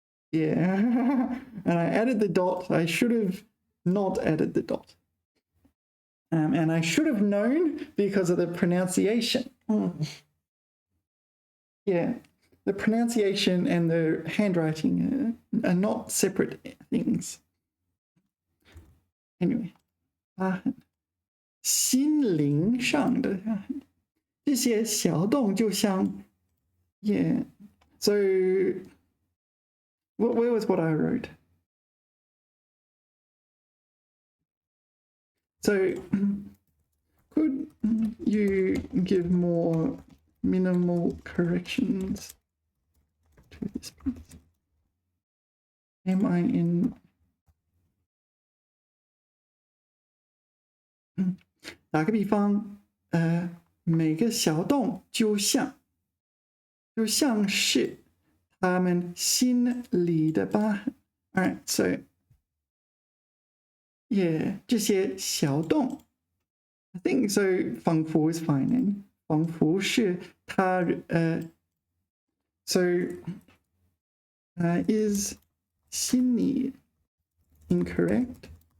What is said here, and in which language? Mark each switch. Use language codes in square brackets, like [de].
[en] Yeah, and I added the dot. I should have not added the dot. And I should have known because of the pronunciation. Yeah, the pronunciation and the handwriting are not separate things. [zh] Anyway, 心灵上的这些小洞就像 yeah. [en] So where was what I wrote? So could you give more minimal corrections to this piece? Am I in? [zh] 打个比方，每个小洞就像是他们心里的疤痕。 [en] All right, so yeah, [zh] 这些小洞 [en] I think so. 仿佛 is fine. And [zh] 仿佛是他 [en] so is 心里 incorrect?